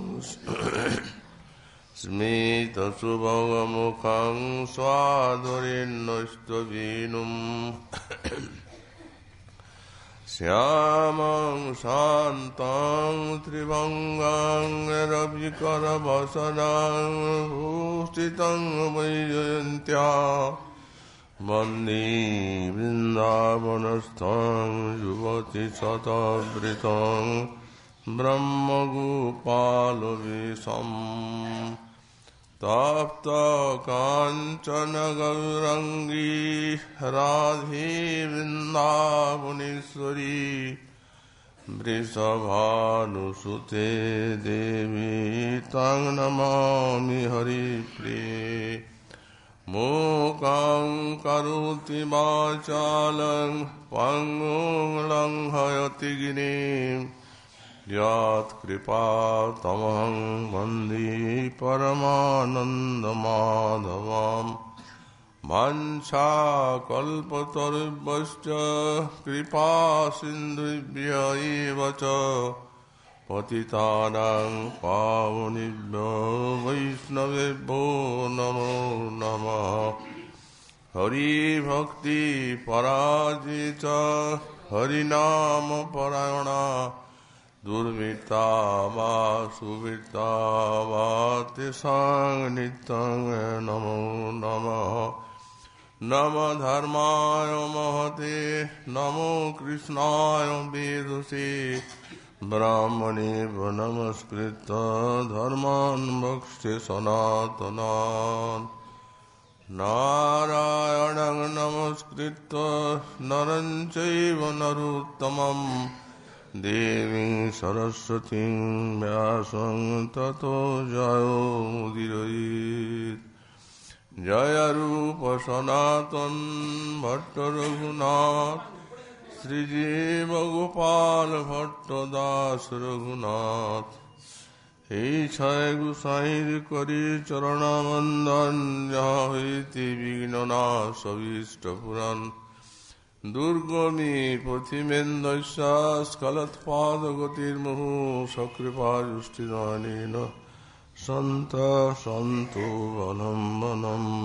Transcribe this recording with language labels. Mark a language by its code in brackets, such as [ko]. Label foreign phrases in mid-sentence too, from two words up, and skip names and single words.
[sa] স্মিতসুভগমুখং স্বাদুরেণ্যস্তবীনুম শ্যামং শান্তং ত্রিভঙ্গং রবিকরবসনং ভূষিতং বৈজয়ন্ত্য়া বন্দে বৃন্দাবনস্থং যুবতিশতবৃতং ব্রহ্মগোপালবেশম তপ্ত কাঞ্চন গৌরাঙ্গী রাধে বৃন্দাবনেশ্বরী বৃষভানুসুতে দেবী তং নমামি হরিপ্রিয়ে মূকং করোতি বাচালং পঙ্গুং লঙ্ঘয়তি গিরিম যৎকৃপাতমহং বন্দে পরমানন্দমাধবম বাঞ্ছাকল্পতরুভ্যশ্চ কৃপাসিন্ধুভ্য এব চ পতিতানাং পাবনেভ্যো বৈষ্ণবেভ্যো নমো নমঃ হরিভক্তি পরাজিত হরিনাম পরায়ণা দুর্বৃত্তা বা সুবৃত্তা বা তেষাং নিত্যং নমো নমঃ নমো ধর্মায় মহতে নমো কৃষ্ণায় বেদসে ব্রাহ্মণে নমস্কৃত ধর্মান বক্ষ্যে সনাতনান নারায়ণং নমস্কৃত নরং চৈব নরোত্তমং দেবীং সরস্বতীং ব্যাসং ততো [bn] জয়োমুদীরয়েৎ জয় রূপ সনাতন ভট্ট রঘুনাথ শ্রীজীব গোপাল ভট্ট দাস রঘুনাথ এই ছয় গুসাইর করি চরণবন্দন যাহা হইতে বিঘ্ন নাশ অভীষ্ট পুরাণ [sa] দুর্গমী পথিমেন্দস্য স্খলৎপাদগতির্মুহু সকৃপাযুষ্টিদানেন সন্ত সন্তু বলম্বনম।